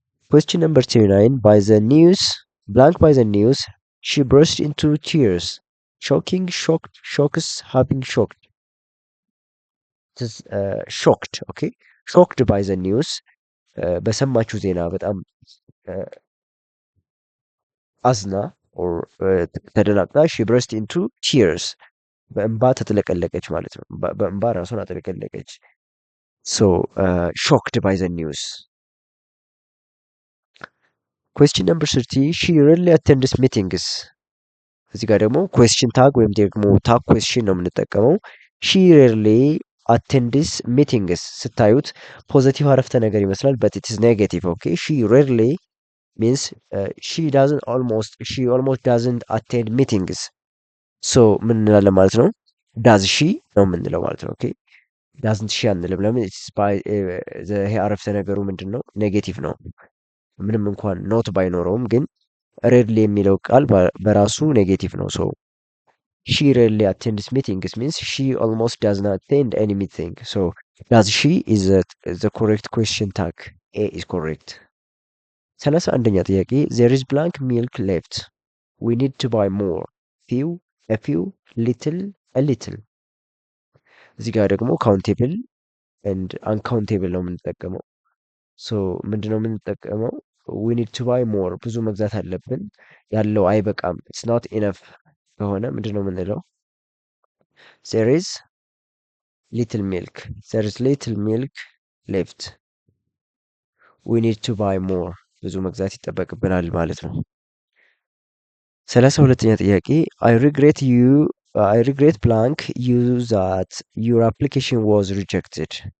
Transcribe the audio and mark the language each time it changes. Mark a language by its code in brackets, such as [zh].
[en] question number 29 by the news blank by the news she burst into tears shocking shocked shocks having shocked shocked okay shocked by the news [am] በሰማችሁ ዜና በጣም አዝና [en] or [am] ተደናግጣ [en] she burst into tears [am] በእንባ ተጥለቀለቀች ማለት ነው። በእንባ ራሷን አጥለቀለቀች። [en] so shocked by the news. question number 30 she rarely attends meetings. [am] እዚህ ጋር ደግሞ [en] question tag [am] ወይም ደግሞ [en] tag question [am] ነው የምንጠቀመው። [en] she rarely attends meetings [am] ስታዩት ፖዚቲቭ አረፍተ ነገር ይመስላል [en] but it is negative. okay she rarely means she almost doesn't attend meetings. [am] so ምን እንላለን ማለት ነው? [en] does she [am] ነው የምንለው ማለት ነው። ኦኬ [en] doesn't she [am] አንልም። ለምን? ይሄ አረፍተ ነገሩ ምንድን ነው? ኔጌቲቭ ነው። ምንም እንኳን ኖት ባይኖረውም ግን ሬድሊ የሚለው ቃል በራሱ ኔጌቲቭ ነው። ሶ [en] she rarely attends meetings means she almost does not attend any meeting. So does she is the correct question tag. A is correct. [am] 31ኛ ጥያቄ [en] there is blank milk left. We need to buy more. few, a few, little, a little። [am] እዚህ ጋር ደግሞ [en] countable and uncountable [am] ነው የምንጠቀመው። ሶ ምንድነው የምንጠቀመው? [en] we need to buy more [am] ብዙ መግዛት አለብን። ያለው አይበቃም [en] it's not enough [am] ከሆነ ምንድነው የምንለው? [en] there is little milk. there is little milk left. we need to buy more [am] ብዙ መግዛት ይጠበቅብናል ማለት ነው። 32ኛ ጥያቄ [en] I regret blank you that your application was rejected.